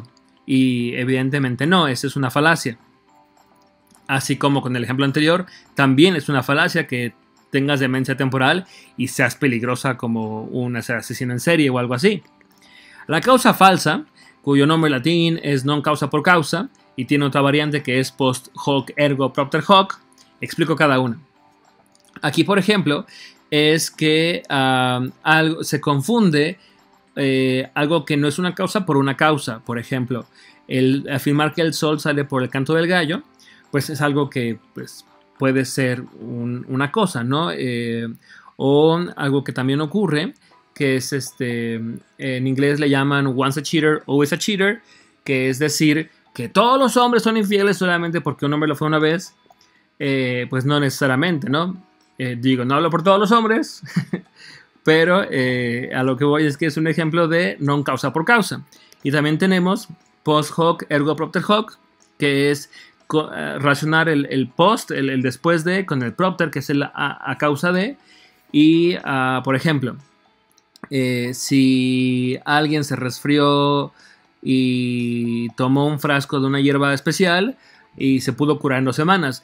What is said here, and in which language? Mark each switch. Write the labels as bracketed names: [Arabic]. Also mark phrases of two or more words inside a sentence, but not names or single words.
[Spanish] Y evidentemente no, esa es una falacia. Así como con el ejemplo anterior, también es una falacia que tengas demencia temporal y seas peligrosa como un asesino en serie o algo así. La causa falsa, cuyo nombre latín es [Latin] non causa por causa, [Spanish] y tiene otra variante que es [Latin] post hoc ergo propter hoc, [Spanish] explico cada una. Aquí, por ejemplo, es que algo se confunde algo que no es una causa por una causa. Por ejemplo, el afirmar que el sol sale por el canto del gallo, pues es algo que pues, puede ser una cosa, ¿no? O algo que también ocurre, que es en inglés le llaman [English] once a cheater, always a cheater, [Spanish] que es decir, que todos los hombres son infieles solamente porque un hombre lo fue una vez. Pues no necesariamente, ¿no? Digo, no hablo por todos los hombres, pero a lo que voy es que es un ejemplo de [Latin] non causa por causa. [Spanish] Y también tenemos [Latin] post hoc ergo propter hoc, [Spanish] que es relacionar el post, el después de, con el propter, que es el a causa de. Y, por ejemplo, si alguien se resfrió y tomó un frasco de una hierba especial y se pudo curar en 2 semanas.